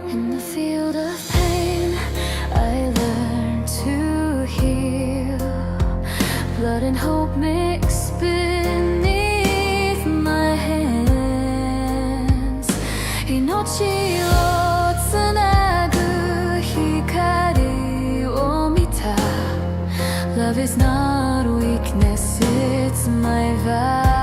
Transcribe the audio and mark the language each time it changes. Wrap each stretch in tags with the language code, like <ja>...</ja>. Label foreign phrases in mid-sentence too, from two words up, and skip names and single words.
<en>the field of pain, I learned to heal. Blood and hope mix beneath my hands.</en> <ja>命を繋ぐ光を見た.</ja> <en>Love is not weakness, it's my vow.</en>